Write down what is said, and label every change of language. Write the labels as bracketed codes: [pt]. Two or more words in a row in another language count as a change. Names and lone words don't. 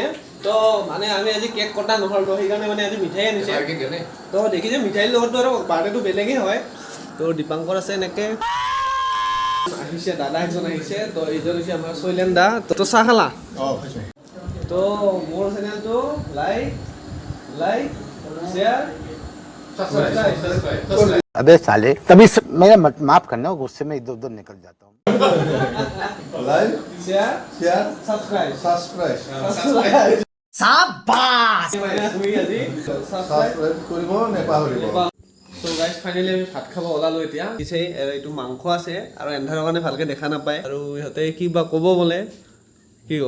[as] তো মানে আমি আজি কেক কটা নহ'ল, তো সেইকাৰণে মানে আজি মিঠাই আনিছে। তো দেখিছে মিঠাইৰ লগততো আৰু বাৰ্থডেটো বেলেগেই হয়। তো দীপাংকৰ আছে এনেকৈ আহিছে, দাদা এজন আহিছে। তো এইজন হৈছে আমাৰ শৈলেন দা। তো চাহ খালা? তো মোৰ চেনেলটো [en] like share subscribe. [hi] अबे साले तभी मेरा माफ करना गुस्से में इधर उधर निकल जाता हूँ [as] লাইক शेयर শ্বেয়াৰ सब्सक्राइब ছাবস্ক্ৰাইব शाबाश তুমি আজি সাবস্ক্রাইব ছাবস্ক্ৰাইব কৰিব নেপাহৰিব। [en] so guys [as] ফাইনেলি আমি ভাত খাব ওলালো এতিয়া। পিছে এইটো মাংস আছে আৰু এন্ধাৰৰ কাৰণে ভালকে দেখা নাপায় আৰু ইহঁতে কি বা ক'ব বোলে, কি ক'ব?